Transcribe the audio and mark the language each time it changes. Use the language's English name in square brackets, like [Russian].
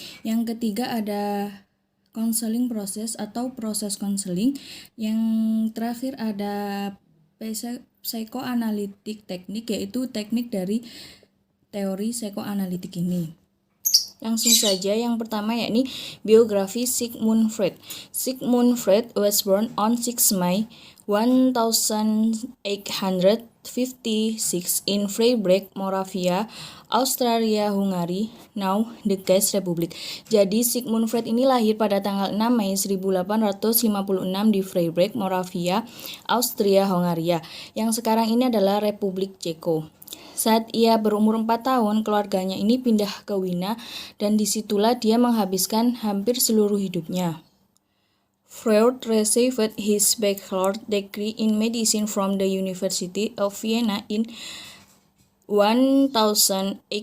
[Indonesian] Yang ketiga ada counseling proses atau proses konseling. Yang terakhir ada psikoanalitik teknik, yaitu teknik dari teori psikoanalitik ini. Langsung saja yang pertama yakni biografi Sigmund Freud. [English] Sigmund Freud was born on 6 May 1856 in Freiburg, Moravia, Austria-Hungary, now the Czech Republic. [Indonesian] Jadi Sigmund Freud ini lahir pada tanggal 6 Mei 1856 di Freiburg, Moravia, Austria-Hungaria, yang sekarang ini adalah Republik Ceko. Saat ia berumur 4 tahun, keluarganya ini pindah ke Wina dan disitulah dia menghabiskan hampir seluruh hidupnya. [English] Freud received his bachelor's degree in medicine from the University of Vienna in 1881.